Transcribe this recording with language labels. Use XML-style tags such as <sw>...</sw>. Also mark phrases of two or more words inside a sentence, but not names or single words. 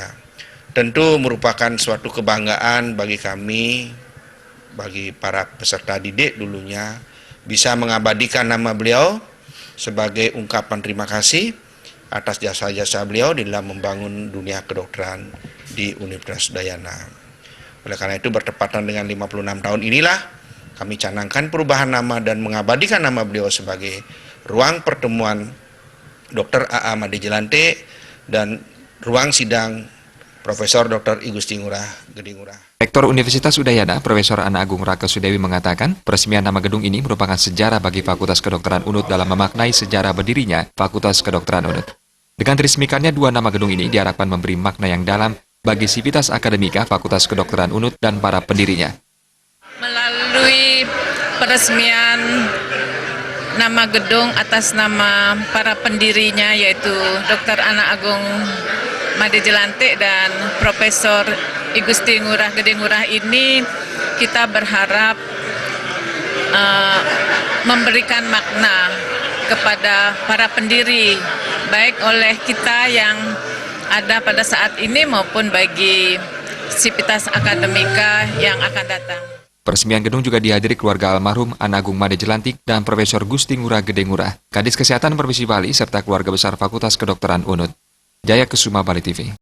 <id>Tentu merupakan suatu kebanggaan bagi kami, bagi para peserta didik dulunya, bisa mengabadikan nama beliau sebagai ungkapan terima kasih atas jasa-jasa beliau di dalam membangun dunia kedokteran di Universitas Udayana. Oleh karena itu, bertepatan dengan 56 tahun inilah kami canangkan perubahan nama dan mengabadikan nama beliau sebagai ruang pertemuan Dr. A.A. Made Jelantik dan ruang sidang Profesor Dr. I Gusti Ngurah Gede Ngurah. Rektor Universitas Udayana, Profesor Ana Agung Raka Sudewi mengatakan, peresmian nama gedung ini merupakan sejarah bagi Fakultas Kedokteran UNUD dalam memaknai sejarah berdirinya Fakultas Kedokteran UNUD. Dengan diresmikannya 2 nama gedung ini diharapkan memberi makna yang dalam bagi sivitas akademika Fakultas Kedokteran UNUD dan para pendirinya. Melalui peresmian nama gedung atas nama para pendirinya, yaitu Dr. Anak Agung Made Jelantik dan Profesor I Gusti Ngurah Gede Ngurah ini, kita berharap memberikan makna kepada para pendiri, baik oleh kita yang ada pada saat ini maupun bagi sivitas akademika yang akan datang. Peresmian gedung juga dihadiri keluarga almarhum Anak Agung Made Jelantik dan Profesor Gusti Ngurah Gede Ngurah, Kadis Kesehatan Provinsi Bali, serta keluarga besar Fakultas Kedokteran UNUD. Jaya Kesuma, Bali TV.</id>